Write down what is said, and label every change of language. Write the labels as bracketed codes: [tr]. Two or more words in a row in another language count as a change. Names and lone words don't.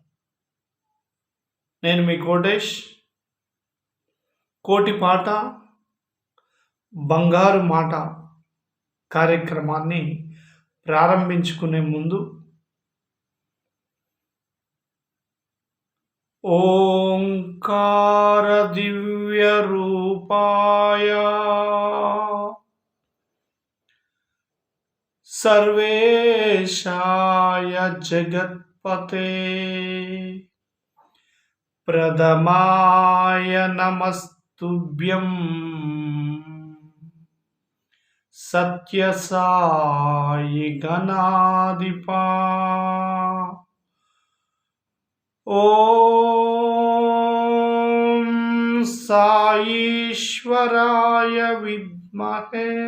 [te] నేను మీ కోటేష్. కోటి పాట బంగారు మాట కార్యక్రమాన్ని ప్రారంభించుకునే ముందు [sa] ఓంకార దివ్య రూపాయ सर्वेशाय जगत्पते प्रथमाय नमस्तुभ्यं सत्यसाई गणाधिपा ओम साईश्वराय विद्महे